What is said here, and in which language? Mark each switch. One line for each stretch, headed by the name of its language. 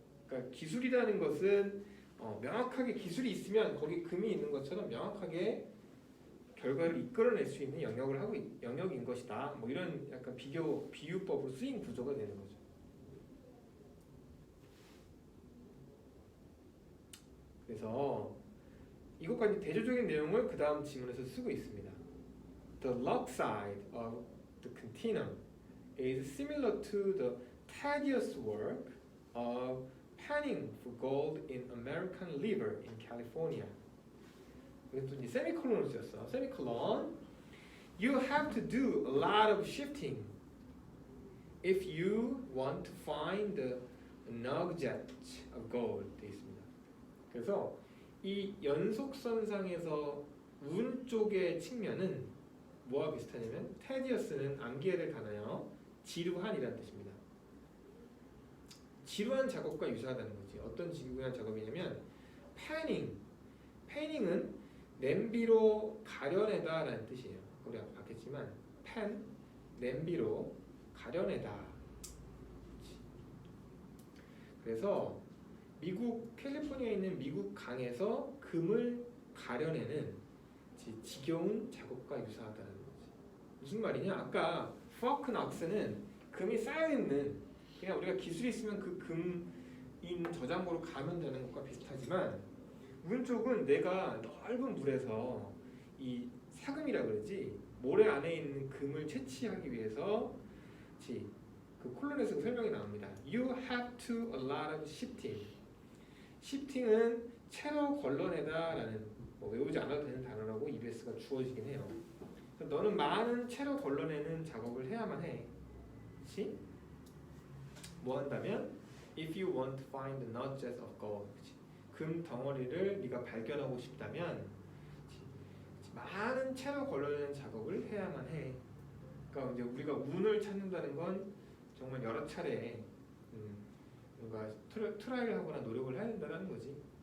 Korean: 그러니까 기술이라는 것은 명확하게 기술이 있으면 거기 금이 있는 것처럼 명확하게 결과를 이끌어낼 수 있는 영역인 것이다. 뭐 이런 약간 비유법으로 쓰인 구조가 되는 거죠. 그래서 이것까지 대조적인 내용을 그 다음 지문에서 쓰고 있습니다.
English: The log side of the continuum is similar to the tedious work of panning for gold in American River in California.
Korean: 그래서 이제 세미콜론을 쓰였어. 세미콜론.
English: You have to do a lot of shifting if you want to find the nugget of gold.
Korean: 되어 있습니다. 그래서 이 연속선상에서 운 쪽의 측면은 뭐와 비슷하냐면 테디어스는 암기해야 될 단어요. 지루한이라는 뜻입니다. 지루한 작업과 유사하다는 거지. 어떤 지루한 작업이냐면 패닝은 냄비로 가려내다라는 뜻이에요. 우리 아까 봤겠지만 냄비로 가려내다. 그래서 미국 캘리포니아에 있는 미국 강에서 금을 가려내는 지겨운 작업과 유사하다는 거지. 무슨 말이냐? 아까 포크낙스는 금이 쌓여있는 그냥 우리가 기술이 있으면 그 금인 저장고로 가면 되는 것과 비슷하지만 운 쪽은 내가 넓은 물에서 이 사금이라 그러지 모래 안에 있는 금을 채취하기 위해서 그 콜론에서 설명이 나옵니다.
English: You have to a lot of shifting.
Korean: shifting은 채로 걸러내다라는 외우지 않아도 되는 단어라고 EBS가 주어지긴 해요. 너는 많은 채로 걸러내는 작업을 해야만 해. 그렇지? 뭐 한다면
English: if you want to find the nuggets of gold.
Korean: 그치? 금 덩어리를 네가 발견하고 싶다면 많은 채로 걸러내는 작업을 해야만 해. 그러니까 이제 우리가 운을 찾는다는 건 정말 여러 차례 뭔가 트라이를 하거나 노력을 해야 된다는 거지.